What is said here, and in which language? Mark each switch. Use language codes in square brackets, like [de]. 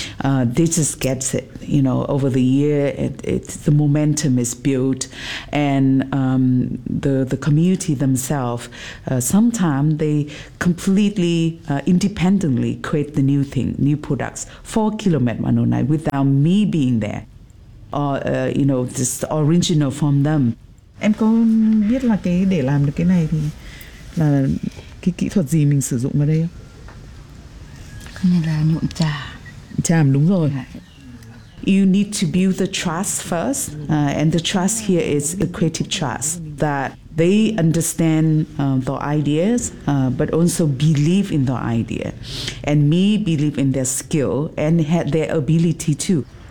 [en] They just get it, you know, over the year. The momentum is built, and the community themselves, sometimes they completely independently create the new thing, new products for Kilometer 109 without me being there, or just original from them. [vi] Em có biết là cái để làm được cái này thì là cái kỹ thuật gì mình sử dụng ở đây không? Cái này là nhuộm trà. Trà, đúng rồi. [en] You need to build the trust first, and the trust here is the creative trust that they understand the ideas, but also believe in the idea, and me believe in their skill and had their ability too.